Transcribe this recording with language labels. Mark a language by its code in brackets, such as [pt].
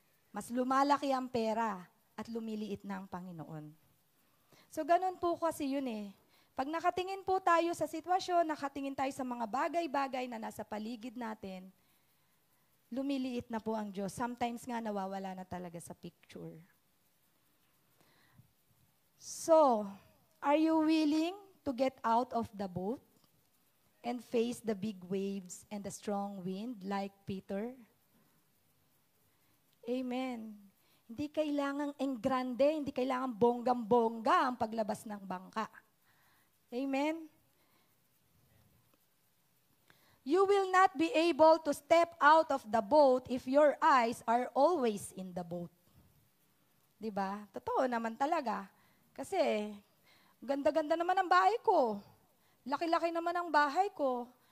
[tl] Mas lumalaki ang pera at lumiliit na ang Panginoon. So, ganun po kasi yun Pag nakatingin po tayo sa sitwasyon, nakatingin tayo sa mga bagay-bagay na nasa paligid natin, lumiliit na po ang Diyos. [en] Sometimes [tl] nga nawawala na talaga sa picture. [en] So, are you willing to get out of the boat and face the big waves and the strong wind like Peter? Amen. [tl] Hindi kailangang enggrande, hindi kailangang bonggam-bongga ang paglabas ng bangka. [en] Amen? You will not be able to step out of the boat if your eyes are always in the boat. [tl] Diba? Totoo naman talaga. Kasi, ganda-ganda naman ang bahay ko. Laki-laki naman ang bahay ko.